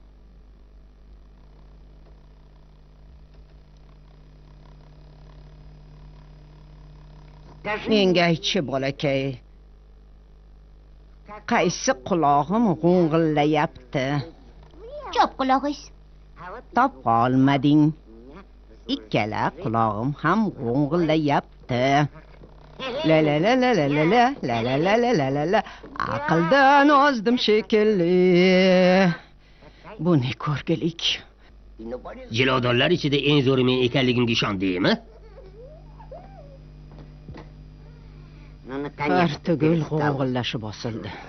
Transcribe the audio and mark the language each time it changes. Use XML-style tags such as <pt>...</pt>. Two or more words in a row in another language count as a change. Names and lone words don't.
<uz>Menga aytchi, bolakay. Qaysi qulog'im g'ung'illayapti? Chop qulog'ingiz. Topa olmading. Ikkala qulog'im ham g'ung'illayapti. La la la la la la la la la la la la la la. Aqldan ozdim shekilli. Bu ne ko'rgilik? Jilovdonlar ichida eng zo'ri men ekanligimga ishondingmi? Har tugul g'ung'illashi bosildi.</uz>